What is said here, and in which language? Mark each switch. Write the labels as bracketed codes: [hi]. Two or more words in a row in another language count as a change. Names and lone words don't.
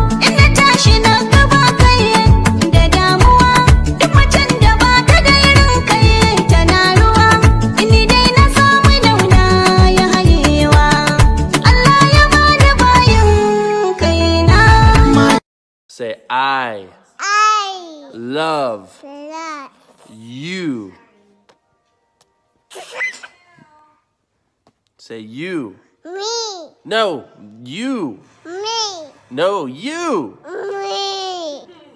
[ha] In na tashi na ga ba kai da damuwa, duk macen da ba ta da irin kai tana ruwa. In ni dai na samu launa ya hayewa, Allah ya bani bayin kaina. [en] Say, "I I love love you." Say, "You." Me. No, you. Me. No, you. Me.